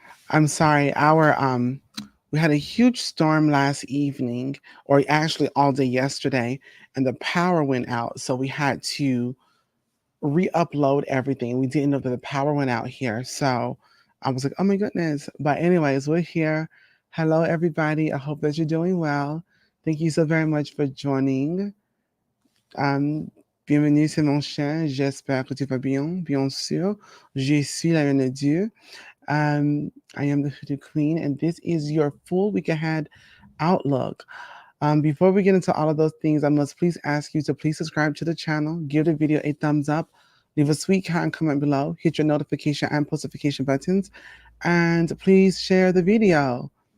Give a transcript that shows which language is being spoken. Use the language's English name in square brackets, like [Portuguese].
[English] I'm sorry, we had a huge storm last evening, or actually all day yesterday, and the power went out. So we had to re-upload everything. We didn't know that the power went out here. So I was like, oh my goodness. But anyways, we're here. Hello, everybody. I hope that you're doing well. Thank you so very much for joining. [French] Bienvenue, c'est mon chien. J'espère que tu vas bien, bien sûr. Je suis la reine de Dieu. [English] I am the Hoodoo Queen, and this is your full week ahead outlook. Before we get into all of those things, I must please ask you to please subscribe to the channel, give the video a thumbs up, leave a sweet kind comment below, hit your notification and postification buttons, and please share the video.